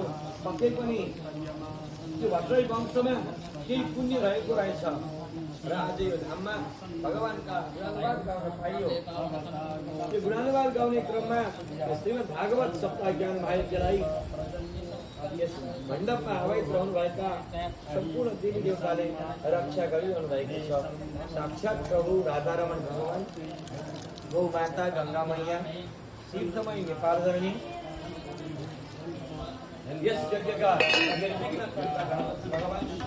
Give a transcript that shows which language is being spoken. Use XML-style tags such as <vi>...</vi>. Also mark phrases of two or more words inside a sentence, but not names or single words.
<ne>पक्कै पनि त्यो भट्टराई वंशमा केही पुण्य रहेको रहेछ र आज यो धाममा भगवानका गुणानुवाद गाउन पाइयो। त्यो गुणानुवाद गाउने क्रममा श्रीमद् भागवत सप्ताह ज्ञान भाइलाई यस मण्डपमा अवैध रहनुभएका सम्पूर्ण देवी देवताले रक्षा गरिरहनु भएको छ। साक्षात् प्रभु राधारमण भगवान, गौ माता गंगा मैया, सिद्धमयी नेपाल धरणी यस यज्ञका निर्विघ्न कर्ता गणपति भगवान</ne>